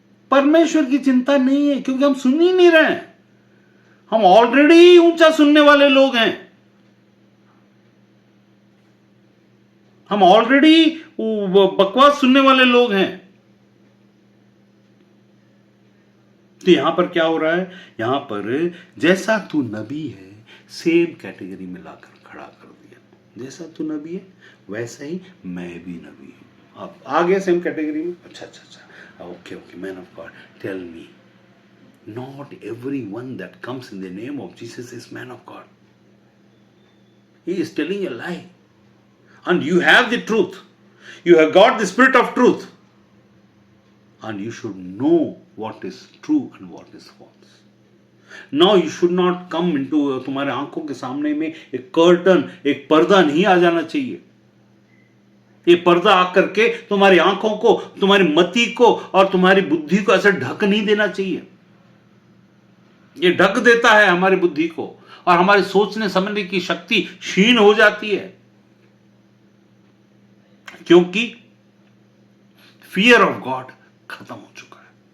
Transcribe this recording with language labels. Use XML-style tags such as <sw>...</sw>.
<hi>परमेश्वर की चिंता नहीं है, क्योंकि हम सुन ही नहीं रहे हैं। हम ऑलरेडी ऊंचा सुनने वाले लोग हैं, हम ऑलरेडी बकवास सुनने वाले लोग हैं। तो यहां पर क्या हो रहा है, यहां पर जैसा तू नबी है सेम कैटेगरी में लाकर खड़ा कर दिया। जैसा तू नबी है वैसा ही मैं भी नबी हूं। अब आ गया सेम कैटेगरी में।</hi> <en>अच्छा, okay, man of God, tell me, not everyone that comes in the name of Jesus is man of God. He is telling a lie. And you have the truth. You have got the spirit of truth. And you should know what is true and what is false. Now you should not come into,</en> <hi>तुम्हारे आंखों के सामने में एक curtain, एक पर्दा नहीं आ जाना चाहिए। ये पर्दा आकर के तुम्हारी आंखों को, तुम्हारी मति को और तुम्हारी बुद्धि को ऐसे ढक नहीं देना चाहिए। ये ढक देता है हमारी बुद्धि को, और हमारे सोचने समझने की शक्ति क्षीण हो जाती है, क्योंकि फियर ऑफ गॉड खत्म हो चुका है।</hi>